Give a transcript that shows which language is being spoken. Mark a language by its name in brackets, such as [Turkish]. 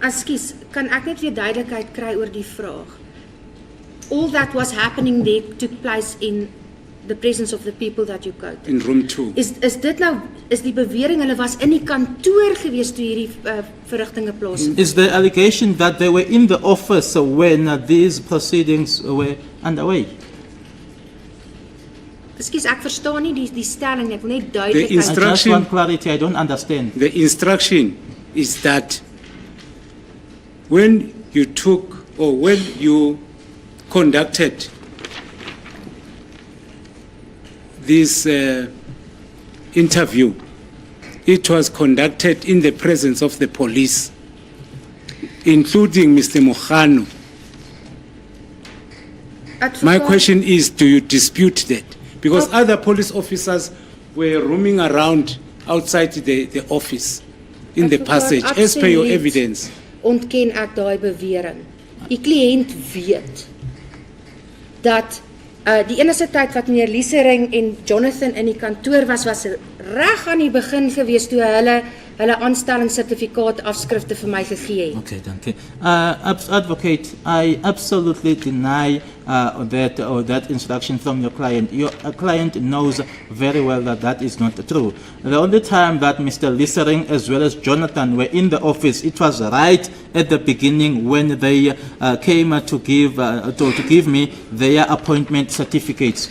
[Afrikaans] Ekskuus, kan ek net weer duidelikheid kry oor die vraag? [English] All that was happening there took place in the presence of the people that you quoted. In room 2. [Afrikaans] Is dit nou, is die bewering hulle was in die kantoor gewees toe hierdie verrigtinge plaasvind? [English] Is the allegation that they were in the office when these proceedings were underway? [Afrikaans] Ekskuus, ek verstaan nie die stelling nie, ek wil net duidelikheid. [English] The instruction- I just want clarity, I don't understand. The instruction is that when you took or when you conducted this interview, it was conducted in the presence of the police, including Mr. Mkhano. My question is, do you dispute that? Because other police officers were roaming around outside the office in the passage, as per your evidence. [Afrikaans] Ontken ek daai bewering. Die kliënt weet dat die enigste tyd wat meneer Liesering en Jonathan in die kantoor was reg aan die begin gewees toe hulle aanstellingssertifikaat afskrifte vir my gegee het. Okay, dankie. [English] Advocate, I absolutely deny that instruction from your client. Your client knows very well that that is not true. The only time that Mr. Liesering as well as Jonathan were in the office, it was right at the beginning when they came to give me their appointment certificates.